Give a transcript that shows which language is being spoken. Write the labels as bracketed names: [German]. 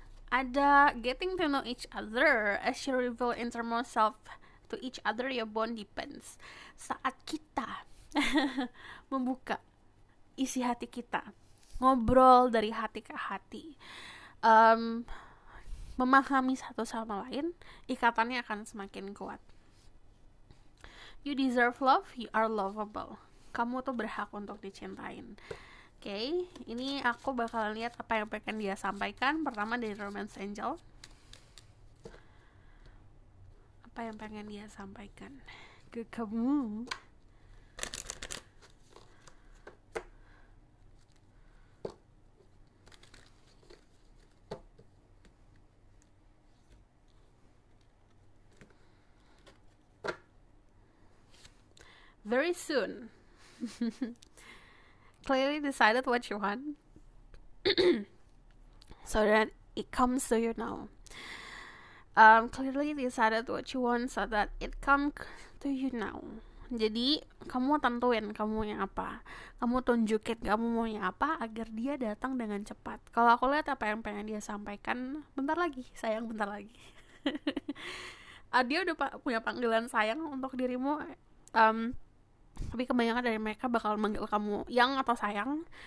[English] Ada getting to know each other as you reveal innermost self to each other, your bond depends. [Indonesian] Saat kita membuka isi hati kita, ngobrol dari hati ke hati, memahami satu sama lain, ikatannya akan semakin kuat. [English] You deserve love, you are lovable. [Indonesian] Kamu tuh berhak untuk dicintain. Oke, ini aku bakal lihat apa yang pengen dia sampaikan. Pertama dari Romance Angel. Apa yang pengen dia sampaikan ke kamu? [English] Very soon. Clearly decided what you want. So that it comes to you now. Clearly decided what you want so that it comes to you now. [Indonesian] Jadi kamu tentuin kamu maunya apa, kamu tunjukin kamu maunya apa agar dia datang dengan cepat. Kalau aku lihat apa yang pengen dia sampaikan, bentar lagi sayang, bentar lagi. Dia udah punya panggilan sayang untuk dirimu. Tapi kebanyakan dari mereka bakal manggil kamu yang atau sayang.